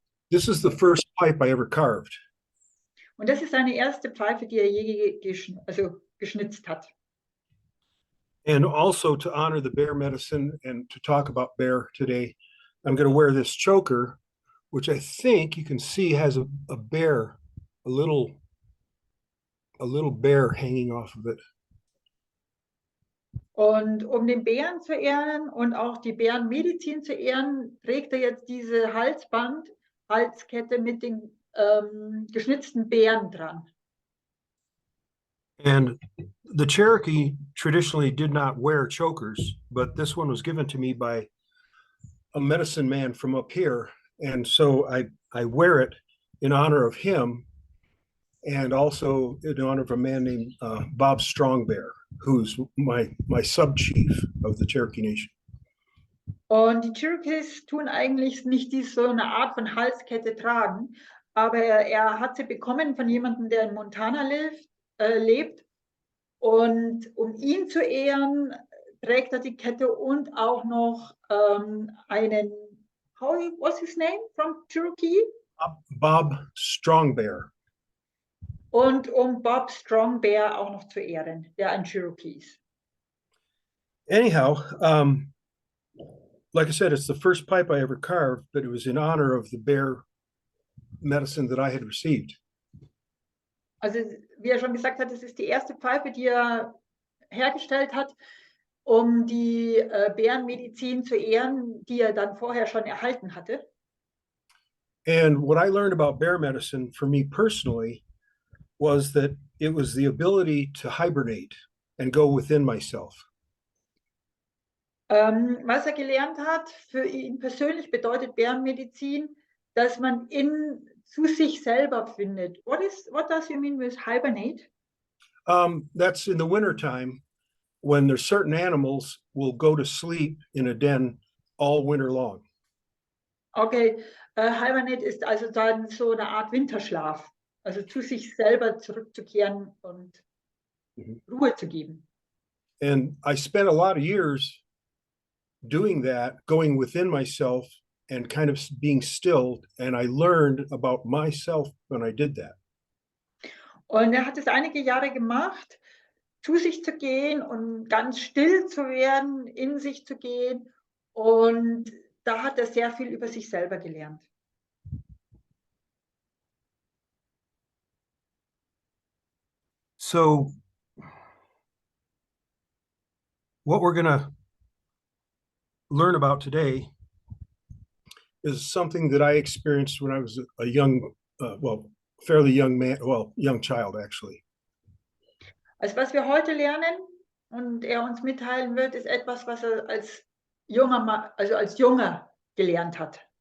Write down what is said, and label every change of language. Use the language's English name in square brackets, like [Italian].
[English] This is the first pipe I ever carved. [German] Und das ist seine erste Pfeife, die er je geschnitzt hat. [English] And also to honor the bear medicine and to talk about bear today, I'm going to wear this choker, which I think you can see has a bear, a little bear hanging off of it. [German] Und um den Bären zu ehren und auch die Bärenmedizin zu ehren, trägt er jetzt diese Halskette mit den geschnitzten Bären dran. [English] And the Cherokee traditionally did not wear chokers, but this one was given to me by a medicine man from up here. And so I wear it in honor of him, and also in honor of a man named Bob Strongbear, who's my sub-chief of the Cherokee Nation. [German] Und die Cherokees tun eigentlich nicht so eine Art von Halskette tragen, aber er hat sie bekommen von jemandem, der in Montana lebt. Und um ihn zu ehren, trägt er die Kette und auch noch einen, [English] what's his name from Cherokee? Bob Strongbear. [German] Und um Bob Strongbear auch noch zu ehren, der ein Cherokee ist. [English] Anyhow, like I said, it's the first pipe I ever carved, but it was in honor of the bear medicine that I had received. [German] Also, wie er schon gesagt hat, es ist die erste Pfeife, die er hergestellt hat, um die Bärenmedizin zu ehren, die er dann vorher schon erhalten hatte. [English] And what I learned about bear medicine for me personally was that it was the ability to hibernate and go within myself. [German] Was er gelernt hat, für ihn persönlich bedeutet Bärenmedizin, dass man zu sich selber findet. [English] What does you mean with hibernate? That's in the wintertime when there's certain animals will go to sleep in a den all winter long. [German] Okay, hibernate ist also dann so eine Art Winterschlaf, also zu sich selber zurückzukehren und Ruhe zu geben. [English] And I spent a lot of years doing that, going within myself and kind of being still, and I learned about myself when I did that. [German] Und er hat es einige Jahre gemacht, zu sich zu gehen und ganz still zu werden, in sich zu gehen. Und da hat er sehr viel über sich selber gelernt. [English] So what we're going to learn about today is something that I experienced when I was a young, fairly young man, young child actually. [German] Also was wir heute lernen und er uns mitteilen wird, ist etwas, was er als junger, also als Junger gelernt hat.